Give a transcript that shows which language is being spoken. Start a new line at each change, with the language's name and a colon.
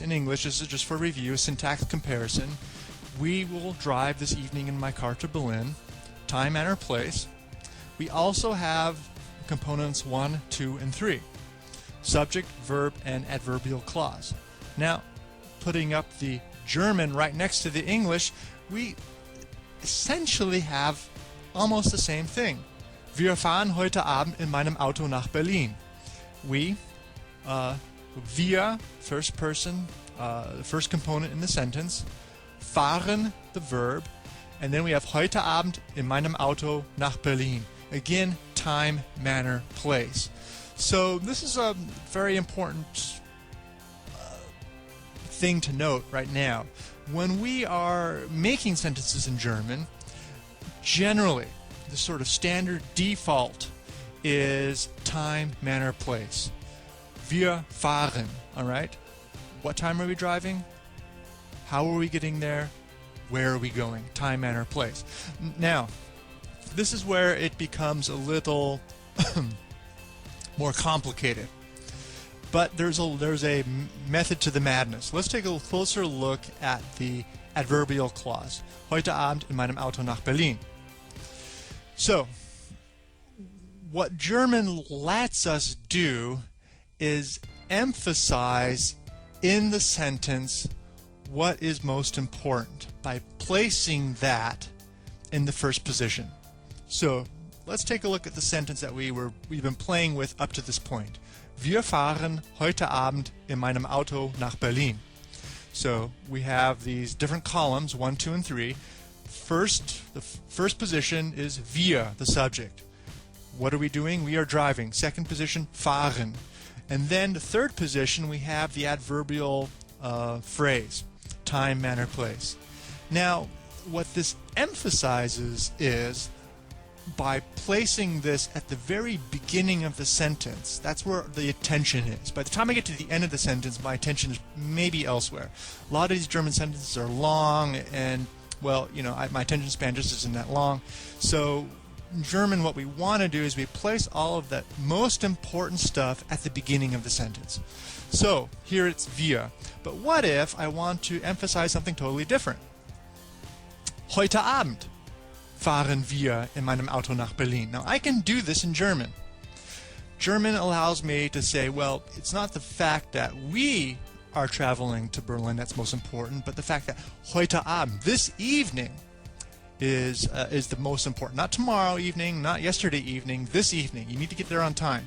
English: In English, this is just for review, syntax comparison. We will drive this evening in my car to Berlin. Time, manner, place. We also have components 1, 2, and 3. Subject, verb, and adverbial clause. Now, putting up the German right next to the English, we essentially have almost the same thing.
German: Wir fahren heute Abend in meinem Auto nach Berlin.
English: Wir, first person, the first component in the sentence, fahren, the verb, and then we have
German: heute Abend in meinem Auto nach Berlin.
English: Again, time, manner, place. So this is a very important thing to note right now. When we are making sentences in German, generally the sort of standard default is time, manner, place.
German: Wir fahren,
English: all right? What time are we driving? How are we getting there? Where are we going? Time, manner, place. Now, this is where it becomes a little more complicated. But there's a method to the madness. Let's take a closer look at the adverbial clause.
German: Heute Abend in meinem Auto nach Berlin.
English: So, what German lets us do is emphasize in the sentence what is most important by placing that in the first position. So, let's take a look at the sentence that we've been playing with up to this point.
German: Wir fahren heute Abend in meinem Auto nach Berlin.
English: So we have these different columns, 1, 2, and 3. The first position is wir, the subject. What are we doing? We are driving. Second position, fahren. And then the third position, we have the adverbial phrase, time, manner, place. Now, what this emphasizes is by placing this at the very beginning of the sentence, that's where the attention is. By the time I get to the end of the sentence, my attention is maybe elsewhere. A lot of these German sentences are long, and, well, you know, my attention span just isn't that long. So in German, what we want to do is we place all of that most important stuff at the beginning of the sentence. So here it's wir. But what if I want to emphasize something totally different?
German: Heute Abend fahren wir in meinem Auto nach Berlin.
English: Now, I can do this in German. German allows me to say, well, it's not the fact that we are traveling to Berlin that's most important, but the fact that
German: heute Abend,
English: this evening, is the most important. Not tomorrow evening, not yesterday evening, this evening. You need to get there on time.